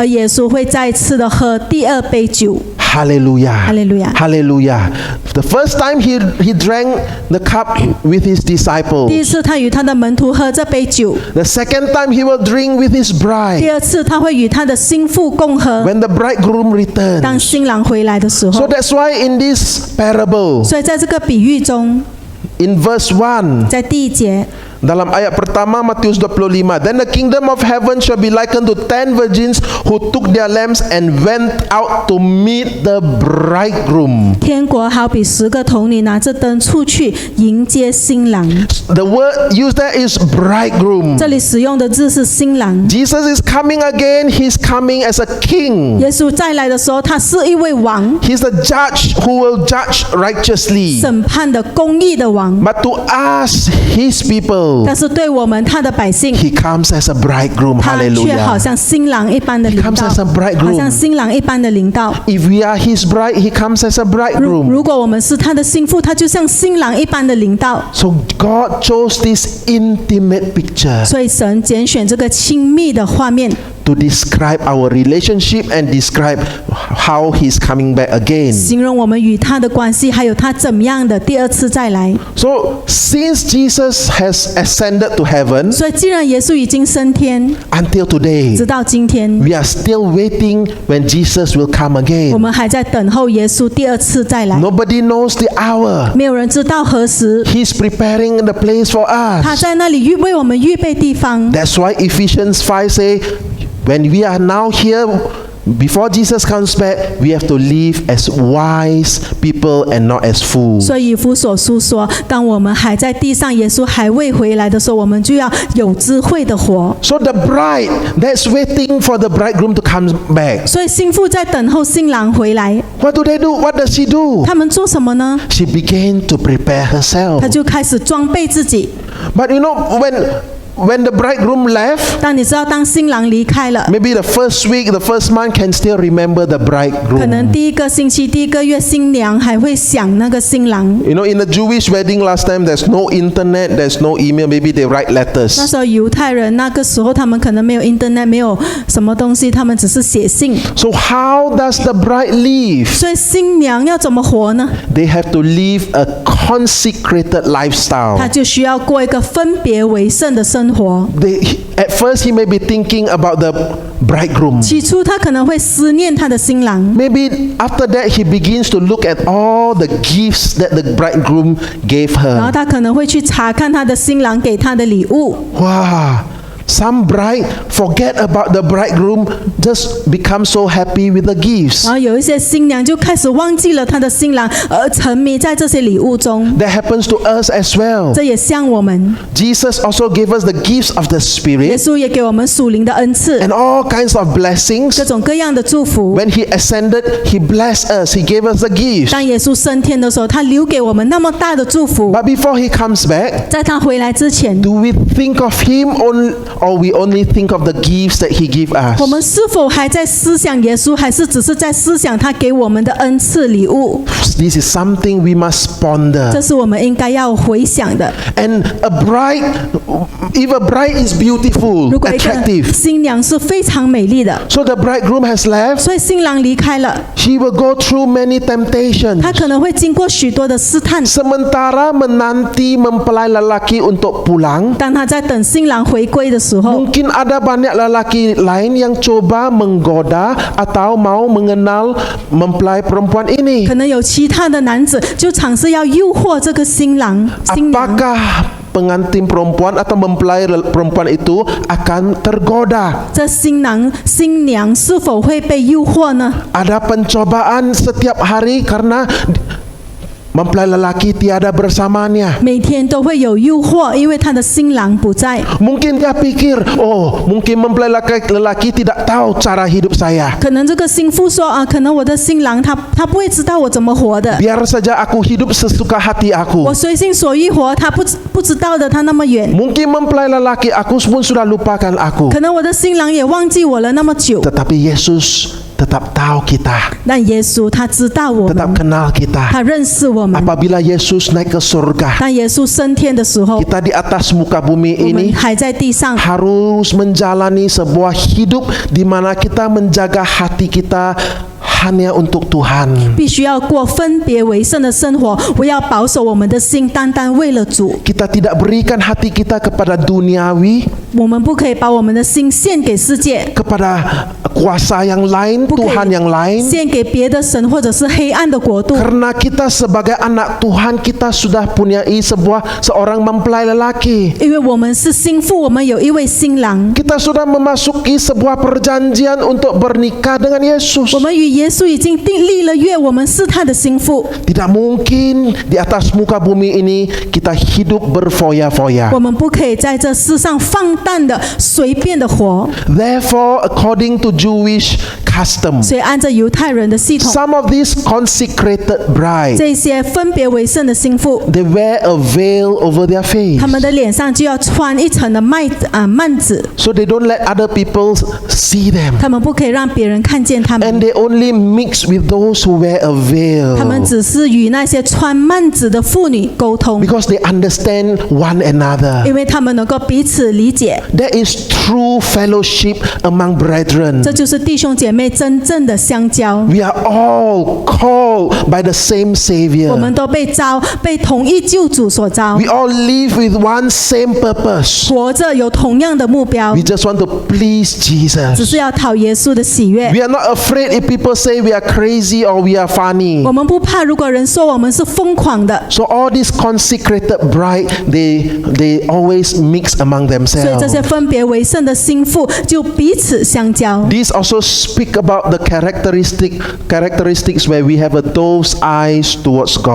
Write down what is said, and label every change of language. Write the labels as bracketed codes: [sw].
[zh] 而耶稣会再次的喝第二杯酒。 [en] Hallelujah. Hallelujah. Hallelujah. The first time he drank the cup with his [zh] 第一 [en] disciples. [zh] 次他与他的门徒喝这杯酒， [en] The second time he will drink with his [zh] 第 [en] bride [zh] 二次他会与他的新妇共喝。 [en] when the bridegroom [zh] 当 [en] returns. [zh] 新郎回来的时候， [en] that's why in this parable, [zh] 所以在这个比喻中， [en] in verse 1, [zh] 在第一节， [ms] dalam ayat pertama Matius 25, [en] then the kingdom of heaven shall be likened to 10 virgins who took their lamps and went out to meet the bridegroom. [zh] 天国好比10个童女拿着灯出去迎接新郎。 [en] The word used there is bridegroom. [zh] 这里使用的字是新郎。 [en] Jesus is coming again. He's coming as a king. [zh] 耶稣再来的时候，他是一位王， [en] He's the judge who will judge righteously. [zh] 审判的公义的王。 [en] But to us, his people, [zh] 但是对我们他的百姓， [en] he comes as a bridegroom. [zh] 他却好 [en] Hallelujah. [zh] 像新郎一般的 [en] He [zh] 领 [en] comes [zh] 导， [en] as a bridegroom. [zh] 好像新郎一般的领导。 [en] If we are his bride, he comes as a bridegroom. [zh] 如果我们是他的心腹，他就像新郎一般的领导。 [en] So God chose this intimate picture [zh] 所以神拣选这个亲密的画面， [en] to describe our relationship and describe how he's coming back again. [zh] 形容我们与他的关系，还有他怎么样的第二次再来。 [en] So since Jesus has ascended to heaven, [zh] 所以既然耶稣已经升天， [en] until today, [zh] 直到今天， [en] we are still waiting when Jesus will come [zh] 我 [en] again. [zh] 们还在等候耶稣第二次再来。 [en] Nobody knows the hour. [zh] 没有人知道何时， [en] He's preparing the place for [zh] 他 [en] us. [zh] 在那里为我们预备地方。 [en] That's why Ephesians 5 say, when we are now here, before Jesus comes back, we have to live as wise people and not as fools. [zh] 所以以弗所书说，当我们还在地上，耶稣还未回来的时候，我们就要有智慧的活。 [en] So the bride that's waiting for the bridegroom to come back. [zh] 所以新妇在等候新郎回来， [en] What do they do? What does she do? [zh] 他们做什么呢？ [en] She began to prepare [zh] 他 [en] herself. [zh] 就开始装备自己。 [en] But you know, when the bridegroom left, [zh] 但你知道，当新郎离开了， [en] maybe the first week, the first month can still remember the [zh] 可能 [en] bridegroom. [zh] 第一个星期、第一个月，新娘还会想那个新郎。 [en] You know, in the Jewish wedding last time, there's no internet, there's no email. Maybe they write [zh] 那 [en] letters. [zh] 时候犹太人那个时候，他们可能没有 internet， 没有什么东西，他们只是写信。 [en] So how does the bride live? [zh] 所以新娘要怎么活呢？ [en] They have to live a consecrated [zh] 她 [en] lifestyle. [zh] 就需要过一个分别为圣的生活。 [en] At first, he may be thinking about the bridegroom. [zh] 起初，她可能会思念她的新郎， [en] Maybe after that, he begins to look at all the gifts that the bridegroom gave [zh] 然后 [en] her. [zh] 她可能会去查看她的新郎给她的礼物。哇， [en] Some bride forget about the bridegroom, just become so happy with the gifts. [zh] 然后有一些新娘就开始忘记了她的新郎，而沉迷在这些礼物中。 [en] That happens to us as well. [zh] 这也像我们， [en] Jesus also gave us the gifts of the [zh] 耶稣也给我们属灵的恩赐， [en] and all kinds of blessings. [zh] 各种各样的祝福。 [en] When He ascended, He blessed us. He gave us the gifts. [zh] 当耶稣升天的时候，他留给我们那么大的祝福。 [en] But before He comes back, [zh] 在他回来之前， [en] do we think of Him or we only think of the gifts that He gave us? [zh] 我们是否还在思想耶稣，还是只是在思想他给我们的恩赐礼物？ [en] This is something we must [zh] 这 [en] ponder. [zh] 是我们应该要回想的。 [en] And a bride, if a bride is beautiful, [zh] 如果一个 [en] attractive, [zh] 新娘是非常美丽的， [en] so the bridegroom has left, [zh] 所以新郎离开了， [en] he will go through many temptations. [zh] 他可能会经过许多的试探。 [ms] Sementara menanti mempelai lelaki untuk pulang, [zh] 当他在等新郎回归的时候， [ms] mungkin ada banyak lelaki lain yang coba menggoda atau mau mengenal mempelai perempuan ini. [zh] 可能有其他的男子就尝试要诱惑这个新郎、新娘。 [ms] Apakah pengantin perempuan atau mempelai perempuan itu akan tergoda? [zh] 这新郎、新娘是否会被诱惑呢？ [ms] Ada pencobaan setiap hari karena mempelai lelaki tiada bersamanya. [zh] 每天都会有诱惑，因为他的新郎不在。 [ms] Mungkin dia pikir, oh mungkin mempelai lelaki tidak tahu cara hidup saya. [zh] 可能这个新妇说啊，可能我的新郎他不会知道我怎么活的， [ms] Biar saja aku hidup sesuka hati [zh] 我随心所欲活，他不知道的，他那么远。 [ms] Mungkin mempelai lelaki aku pun sudah lupakan aku. [zh] 可能我的新郎也忘记我了那么久， [ms] Tetapi Yesus tetap tahu kita, [zh] 但耶稣他知道我 [ms] tetap [zh] 们， [ms] kenal kita. [zh] 他认识我们。 [ms] Apabila Yesus naik ke surga, [zh] 当耶稣升天的时候， [ms] kita di atas muka bumi [zh] 我们 [ms] ini [zh] 还在地上， [ms] harus menjalani sebuah hidup di mana kita menjaga hati kita hanya untuk Tuhan. [zh] 必须要过分别为圣的生活，我要保守我们的心，单单为了主。 [ms] Kita tidak berikan hati kita kepada duniawi, [zh] 我们不可以把我们的心献给世界， [ms] kepada kuasa yang lain, [zh] 不可 [ms] Tuhan yang [zh] 以献给别的神或者是黑暗的国度。 [ms] Karena kita sebagai anak Tuhan, kita sudah punyai seorang mempelai lelaki. [zh] 因为我们是新妇，我们有一位新郎， [ms] Kita sudah memasuki sebuah perjanjian untuk bernikah dengan Yesus. [zh] 我们与耶稣已经订立了约，我们是他的新妇。 [ms] Tidak mungkin di atas muka bumi ini kita hidup berfoya-foya. [zh] 我们不可以在这世上放荡的、随便的活。 [en] Therefore, according to Jewish custom, [zh] 所以按照犹太人的系统， [en] some of these consecrated brides, [zh] 这些分别为圣的新妇， [en] they wear a veil over their face, [zh] 他们的脸上就要穿一层的幔子， [en] so they don't let other people see them. [zh] 他们不可以让别人看见他们。 [en] And they only mix with those who wear a [zh] 他们 [en] veil [zh] 只是与那些穿幔子的妇女沟通， [en] because they understand one another. [zh] 因为他们能够彼此理解。 [en] That is true fellowship among brethren. [zh] 这就是弟兄姐妹真正的相交。 [en] We are all called by the same [zh] 我们都被同一救主所招 [en] We，all live with one same purpose. [zh] 活着有同样的目标 [en] We，just want to please [zh] 只 [en] Jesus. [zh] 是要讨耶稣的喜悦。 [en] We are not afraid if people say we are crazy or we are funny. [zh] 我们不怕，如果人说我们是疯狂的， [en] So all these consecrated bride, they always mix among [zh] 所以这些 [en] themselves. [zh] 分别为圣的新妇就彼此相交。 [en] These also speak about the characteristics where we have a dove's eyes towards